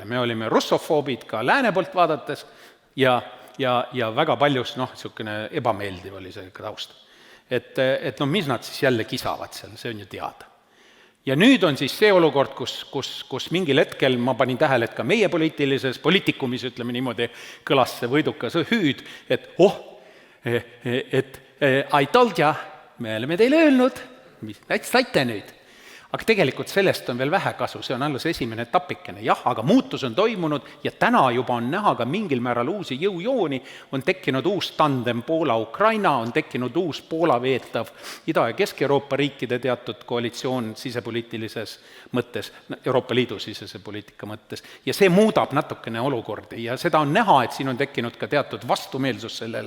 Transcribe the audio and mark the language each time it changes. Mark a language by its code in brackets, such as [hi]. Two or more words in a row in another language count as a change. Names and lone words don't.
[et] Me olime russofoobid ka lääne poolt vaadates ja väga paljus, niisugune ebameeldiv oli see taust. Et mis nad siis jälle kisavad seal, see on ju teada. Ja nüüd on siis see olukord, kus mingil hetkel ma panin tähele, et ka meie poliitikumis, ütleme niimoodi, kõlas see võidukas hüüd, et [en] I told ya, [et] me oleme teile öelnud, mis saite nüüd. Aga tegelikult sellest on veel vähe kasu, see on alles esimene etapikene. Jah, aga muutus on toimunud ja täna juba on näha ka mingil määral uusi jõujooni, on tekkinud uus tandem Poola-Ukraina, on tekkinud uus Poola veetav Ida- ja Kesk-Euroopa riikide teatud koalitsioon sisepoliitilises mõttes, Euroopa Liidu sisese poliitika mõttes, ja see muudab natukene olukordi ja seda on näha, et siin on tekkinud ka teatud vastumeelsus sellele.